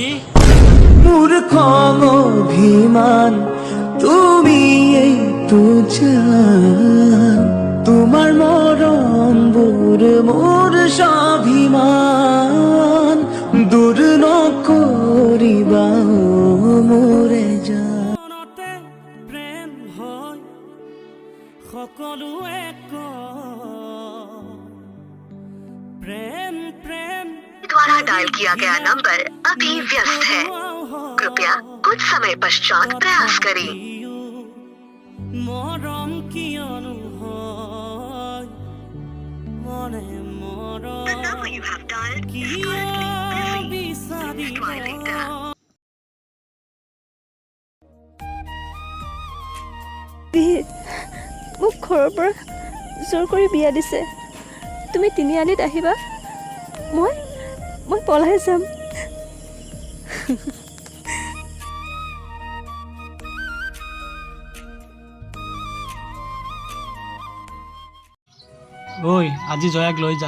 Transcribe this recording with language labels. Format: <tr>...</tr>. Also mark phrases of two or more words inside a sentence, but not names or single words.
<as>মোৰ খং অভিমান তুমি এইটো জান তোমাৰ মৰমবোৰ মোৰ স্বাভিমান দূৰ নকৰিবা মোৰে জানতে প্ৰেম হয় সকলোৱে প্ৰেম প্ৰেম</as> <hi>द्वारा डायल किया गया नंबर अभी व्यस्त है कृपया कुछ समय पश्चात प्रयास करें</hi> <as>মৰম কিয়নো হয় মনে</as> <en>The number you have dialed is</en> <as>কিয়</as> <en>currently busy.</en> <as>বিচাৰিব</as> <en>Try later.</en> <as>মোক ঘৰৰ পৰা জোৰ কৰি বিয়া দিছে তুমি তিনিআলিত আহিবা মই পলাই যাম ঐ আজি জয়াক লৈ যাম</as>